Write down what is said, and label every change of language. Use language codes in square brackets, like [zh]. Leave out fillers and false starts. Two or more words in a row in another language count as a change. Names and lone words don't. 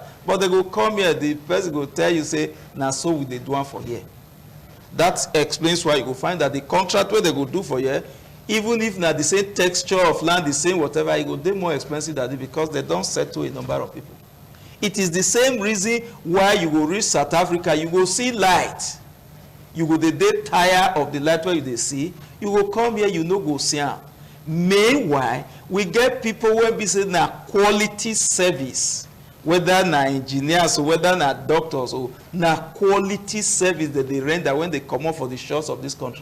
[pcm] But they go come here, the person go tell you say, "Na so we dey do one for here." That explains why you go find that the contract where they go do for here, even if na the same texture of land, the same whatever, it go dey more expensive than it because they don't settle a number of people. It is the same reason why you go reach South Africa, you go see light. You go the day tired of the light where you dey see, you go come here, you no go see am. Meanwhile, we get people wey be say na quality service, whether na engineers or whether na doctors or na quality service that they render when they come up for the shores of this country.